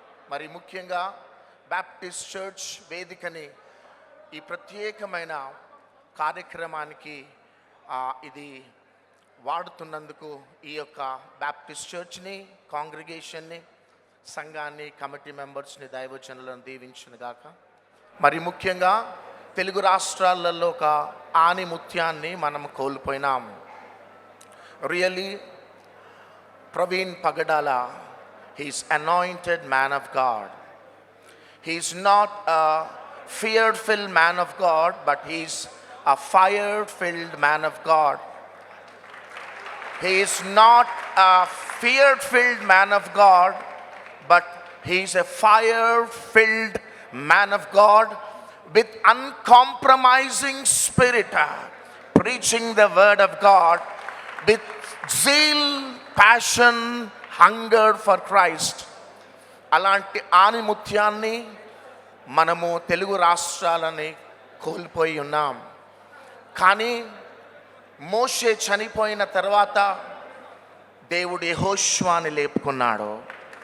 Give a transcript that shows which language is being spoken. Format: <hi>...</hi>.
<te>మరి ముఖ్యంగా Baptist church వేదికని ఈ ప్రత్యేకమైన కార్యక్రమానికి ఇది వాడుతున్నందుకు ఈ యొక్క బ్యాప్టిస్ట్ చర్చ్ని, కాంగ్రిగేషన్ని, సంఘాన్ని, కమిటీ మెంబర్స్ని, దైవజనులను దీవించునుగాక. మరి ముఖ్యంగా తెలుగు రాష్ట్రాలలో ఒక ఆనిముత్యాన్ని మనం కోల్పోయినాం.</te> <en>Really Praveen Pagadala, he's anointed man of God. He's not a fear-filled man of God, but he's a fire-filled man of God. He is not a fear-filled man of God, but he's a fire-filled man of God with uncompromising spirit, preaching the word of God with zeal, passion, hunger for Christ.</en> <te>అలాంటి ఆనిముత్యాన్ని మనము తెలుగు రాష్ట్రాలని కోల్పోయి ఉన్నాం. కానీ మోషే చనిపోయిన తర్వాత దేవుడు యెహోషువని లేపుకున్నాడు.</te>